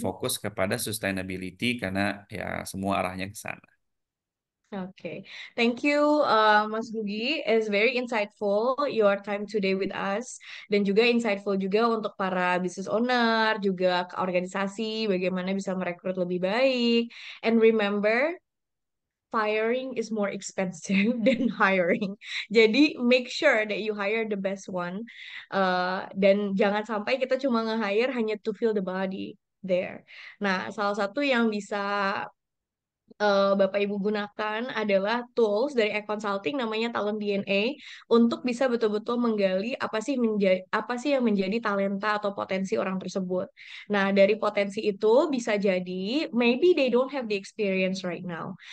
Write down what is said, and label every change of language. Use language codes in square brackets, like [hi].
[id] fokus kepada sustainability karena ya semua arahnya ke sana. [en] Okay, thank you, Mas Gugi. It's very insightful your time today with us, [id] dan juga insightful juga untuk para business owner, juga ke organisasi, bagaimana bisa merekrut lebih baik. [en] And remember, firing is more expensive than hiring. [id] Jadi [en] make sure that you hire the best one, [id] dan jangan sampai kita cuma nge-hire hanya [en] to fill the body there. [id] Nah, salah satu yang bisa Bapak Ibu gunakan adalah tools dari e-consulting namanya Talent DNA untuk bisa betul-betul menggali apa sih yang menjadi talenta atau potensi orang tersebut. Nah, dari potensi itu bisa jadi [en] maybe they don't have the experience right now.